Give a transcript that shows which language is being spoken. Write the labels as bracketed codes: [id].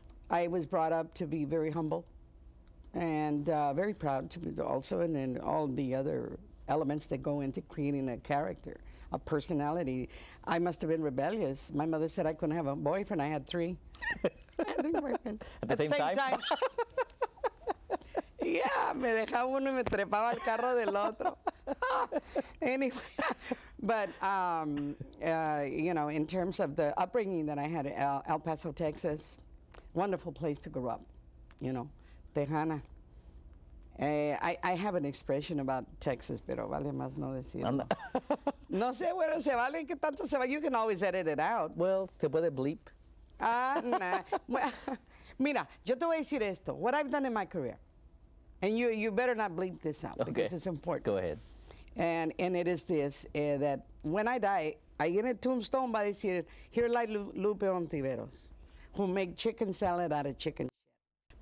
[en] I was brought up to be very humble and very proud to be also, and all the other elements that go into creating a character, a personality. I must have been rebellious. My mother said I couldn't have a boyfriend. I had three. I had three boyfriends. At the same time? [es] Yeah, me dejaba uno y me trepaba al carro del otro. [en] Anyway, but, in terms of the upbringing that I had at El Paso, Texas, wonderful place to grow up, Tejana. I have an expression about Texas, [es] pero vale más no decirlo. No sé, bueno, se vale, ¿qué tanto se va? [en] You can always edit it out. [es] Well, ¿se puede bleep? Nah. Mira, yo te voy a decir esto, [en] what I've done in my career. And you better not bleep this out, because it's important. Go ahead. And it is this, that when I die, [es] ahí en el tombstone va a decir, [en] here lie Lupe Ontiveros, who make chicken salad out of chicken shit.